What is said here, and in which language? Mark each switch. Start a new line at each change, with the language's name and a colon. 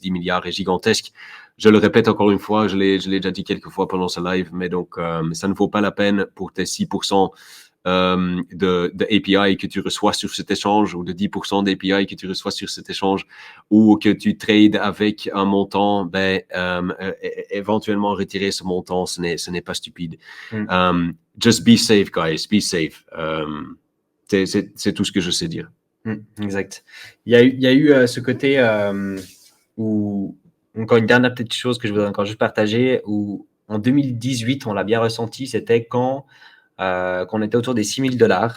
French: 10 milliards est gigantesque. Je le répète encore une fois, je l'ai déjà dit quelques fois pendant ce live, mais donc, ça ne vaut pas la peine pour tes 6% de API que tu reçois sur cet échange ou de 10% d'API que tu reçois sur cet échange ou que tu trades avec un montant, éventuellement retirer ce montant, ce n'est pas stupide.
English: Just be safe, guys, be safe.
French: C'est tout ce que je sais dire. Exact. Il y a eu ce côté où, encore une dernière petite chose que je voudrais encore juste partager, où en 2018, on l'a bien ressenti, c'était quand qu'on était autour des $6 000.